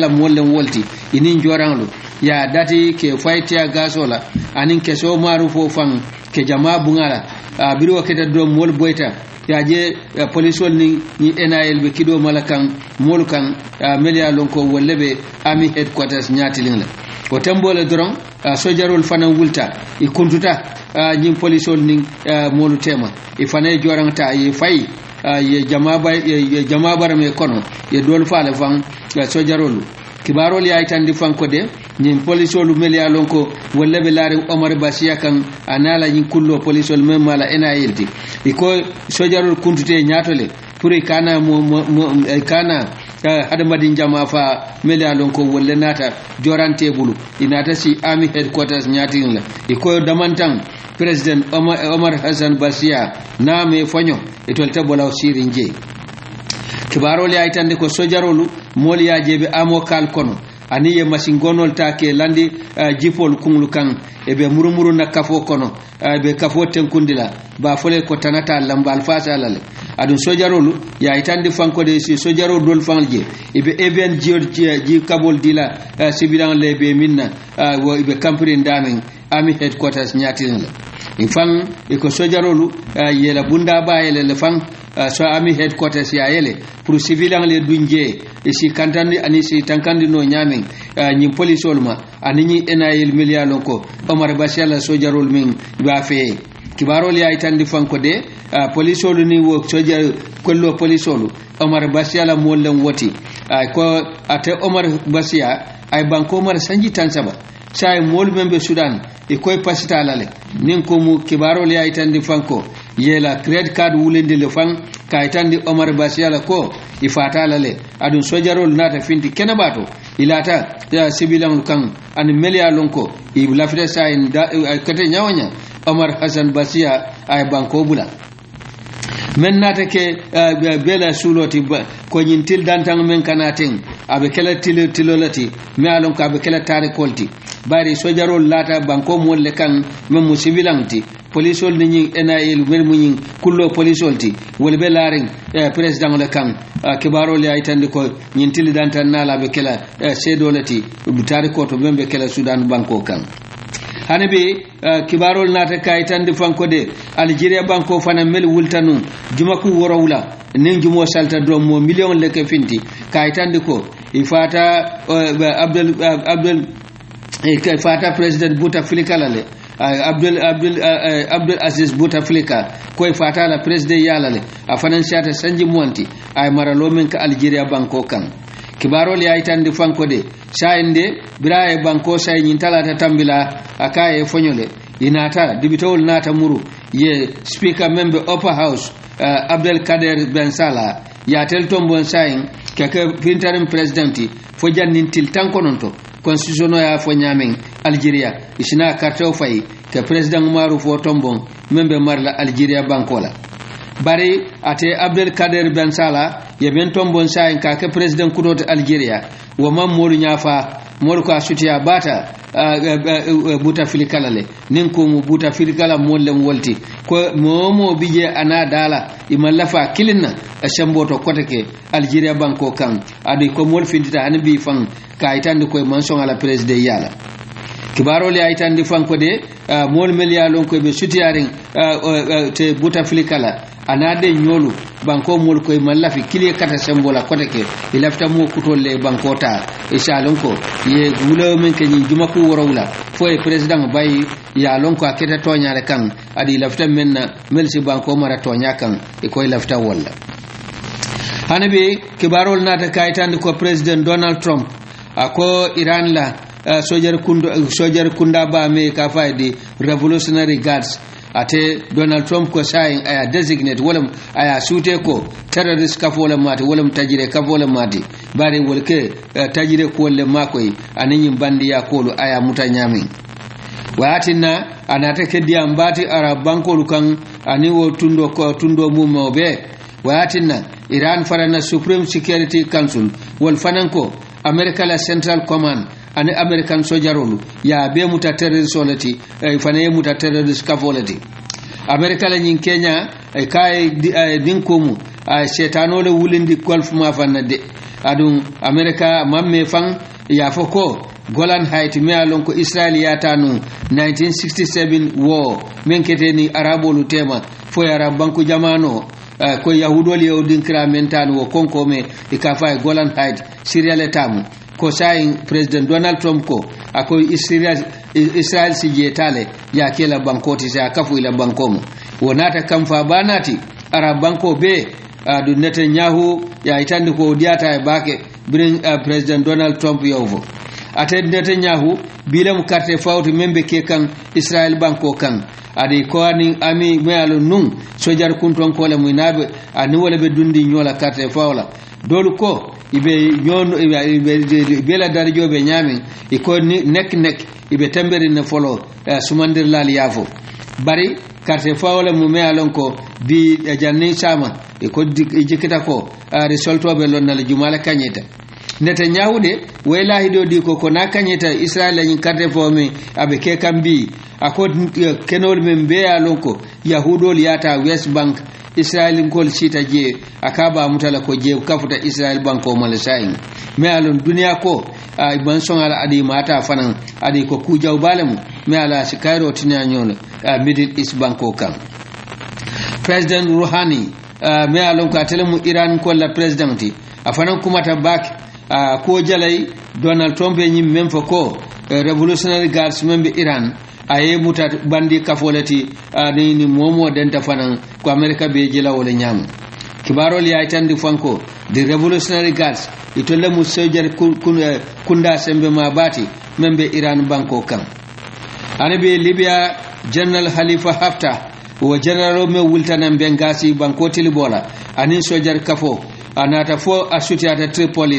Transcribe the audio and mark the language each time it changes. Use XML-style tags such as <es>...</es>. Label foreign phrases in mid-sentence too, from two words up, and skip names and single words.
<man>la mollen wolti inin joranlo ya dati ke faytia gasola anin ke so marufo fan ke jama bungala biro keta do mol boyta ya je polisol ni enayel be kido malakan molkan melia lonko wolle be</man> <en>army headquarters</en> <man>nyatilingla o tambole doron sojarol fana wulta e kuntuta jim polisol ni molu tema e fana joranta e fay ye jama barame kono ye dol faale fan sojarol kibarol ya itandi fanko de ñin polisolu melia lonko walla be laare Omar Bashir kan anala ñin kullo polisol mem mala enayelti iko sojarol kuntute ñatole pour kana kana hada madin jama fa melia lonko walla nata jorante bulu inata si</man> <en>army headquarters</en> <man>ñatin la iko damantan president Omar Hassan Bashir na me fanyo etol tabolaw sirin je kibarol ya itande ko sojarolu mol ya jebe amokal kono aniye masingonol take landi jipol kunglu kan ebe murumuru na kafo kono be kafo tenkundila ba fole ko tanata lambal fasa lale adun sojarolu ya itande fanko de si sojaro dol fangje ebe eben ji kabol dila sibidan lebe minna wo ebe kampri ndamen</man> <en>army headquarters</en> <man>nyatin la ifan iko sojarolu yela bunda ba yele le fang so</man> <en>army headquarters</en> <man>ya yele pour civilian le dunje e si kantandi ani si tankandi no nyamen nyi polisol ma ani nyi enayel melia lonko Omar Bashir la sojarol min ba fe kibarol ya itandi fanko de polisol ni wo sojar kollo polisol Omar Bashir la mollen woti ko ate Omar Bashir ay banko Omar sanji tansaba say mol membe Sudan e koy pasita lale nin ko mu kibarol ya itandi fanko yela</man> <en>credit card</en> <man>wulende le fan kaytandi Omar Bashir la ko ifata lale adun sojarol nata finti kenabato ilata ya sibilan kan an melia lonko i lafita say kate nyawanya Omar Hassan Bashir ay banko bula men nata ke bela suloti ko nyintil dantang men kanaten abe kala tilolati me alon ko abe kala tare kolti bari sojarol lata banko molle kan men musibilanti polisol ni enayel mel muñin kullo polisol ti wol be laring president le kan kibarol ya itandi ko nyintil dantan nala be kala sedolati butari ko to membe kala Sudan banko kan hanabe kibarol nata kay tandi fanko de Algeria banko fana mel wultanu jumaku worawla nin jumo salta drom mo million le ke finti kay tandi ko ifata abdul fata president Bouteflika lale Abdul Aziz Bouteflika koy fata la president yalale a financiata sanji monti ay maralo men ka Algeria banko kan kibarol ya itandi fanko de sainde biraye banko say nyin talata tambila akaye fonyole inata dibitol nata muru ye</man> <en>speaker member upper house</en> <man>Abdel Kader Ben Salah ya tel tombon sayin keke interim presidenti fo jannintil tankononto constitution ya fo nyamen Algeria isina karto fay ke president Umaru fo tombon membe marla Algeria bankola bari ate Abdel Kader Ben Salah ye ben tombon sayin ka ke president kudoto Algeria wo mam molu nyafa molu ko sutiya bata Bouteflika lale nin ko mu Bouteflika la mollem wolti ko momo bije ana dala imallafa kilinna shamboto kotake Algeria banko kan adi ko mol findita hanbi fan ka itande ko manson ala president yala kibaro le itande fan ko de mol melialon ko be sutiyarin te Bouteflika la anade nyolu banko mol koy mallafi kiliye kata sembola kotake ilafta mo kutolle banko ta ishalon ko ye gulo men kenyi jumaku worawla foy president bay ya lon ko aketa toñare kan adi lafta menna melsi banko mara toña kan e koy lafta walla hanabe kibarol nata kaytande ko president Donald Trump ako Iran la sojar kunda ba me ka faydi</man> <en>revolutionary guards</en> <man>ate Donald Trump ko sayin aya designate wolam aya sute ko terrorist kafola mati wolam tajire kafola mati bare wolke tajire ko le makoy anin bandi ya kolu aya mutanyami watina anata kedi ambati arab bankolu kan ani wo tundo mumo be watina Iran farana Supreme Security Council wal fananko America la Central Command ani American sojarolu ya be muta terrorist solati fanaye muta terrorist kafolati America la nyin Kenya kay dinkomu setano le wulindi golf ma fanna de adun America mamme fan ya foko Golan Heights me alon ko Israel ya tanu 1967 war men keteni arabolu tema fo arab banku jamano ko yahudol yewdin kramentano wo konko me ikafa Golan Heights Syria le tamu ko sayin president Donald Trump ko ako Israel si jetale ya kela bankoti sa kafu ila bankomo wonata kamfa banati arab banko be du Netanyahu ya itandi ko diata e bake</man> <en>bring president Donald Trump</en> <man>yovo ate Netanyahu bilam carte fawti membe ke kan Israel banko kan adi ko ani ami mealo nun sojar kunton ko le muinabe ani wala be dundi nyola carte fawla dolu ko ibe nyon ibe la darjo be nyami iko nek ibe tamberi ne folo sumandir lal yafo bari carte fawla mu me alon ko bi janni sama iko jikita ko risolto be lonnal jumala kanyeta Netanyahu de wela hido di ko na kanyeta Israel la nyin carte fawmi abe ke kambi ako kenol membe alon ko yahudol yata West Bank Israel ngol sita je akaba mutala ko je kafuta Israel banko malasayin me alon duniya ko ban son ala adi mata fanan adi ko kujaw balemu me ala sikairo tinya nyon Middle East banko kan President Rouhani me alon ka telemu Iran ko la presidenti afanan kuma tabak ko jalay Donald Trump nyim mem fa ko</man> <en>revolutionary guards</en> <man>membe Iran aye muta bandi kafolati ni momo denta fanan ko America be jela wala nyam kibarol ya tandi fanko</man> <en>the revolutionary guards</en> <man>itolle mu sojar kunda sembe mabati membe Iran banko kan anabe Libya General Khalifa Haftar wo general me wultanan Benghazi banko tilibola anin sojar kafo anata fo asutiata Tripoli</man>